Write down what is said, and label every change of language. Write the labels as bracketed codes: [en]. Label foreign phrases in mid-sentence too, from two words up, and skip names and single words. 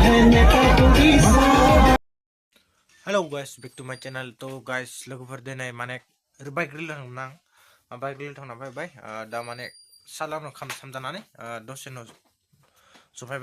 [en] Hello guys, back to my channel. To guys, [brx] logoफोर दिनै माने [en] bike reel [brx] थांना आं [en] bike reel [brx] थांना फैबाय दा माने सालानो खाम सामजानानै दसे न' सफायबाय